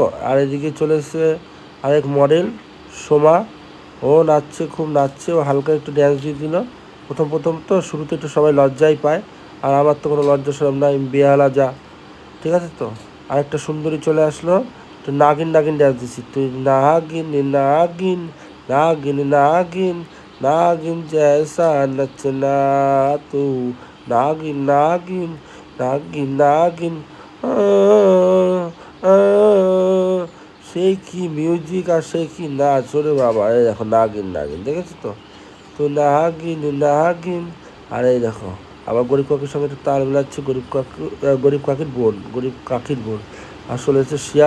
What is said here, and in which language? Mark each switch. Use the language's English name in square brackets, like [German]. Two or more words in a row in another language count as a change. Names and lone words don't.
[Bangla] আর এদিকে চলে এসছে আরেক মডেল সোমা, ও নাচছে, খুব নাচছে। ও হালকা একটু ড্যান্স দিয়ে দিল। প্রথম তো শুরুতে একটু সবাই লজ্জাই পায়, আর আমার তো কোনো লজ্জা সরম নাই, বেহালা যা। ঠিক আছে তো। আরেকটা সুন্দরী চলে আসলো, তো নাগিন নাগিন ড্যান্স দিচ্ছি। [Hindi] तू नागिन नागिन नागिन नागिन नागिन जैसा नचना तू, नागिन नागिन नागिन नागिन। [Bangla] সে কি মিউজিক আর সে কি নাচ রে বাবা। এই দেখো নাগিন নাগিন, দেখেছো তো? তো নাগিন নাগিন। আর এই দেখো আবার গরিব কাকির সঙ্গে একটু তাল মেলাচ্ছে। গরিব কাকির বোন আসলে হচ্ছে শিয়াল।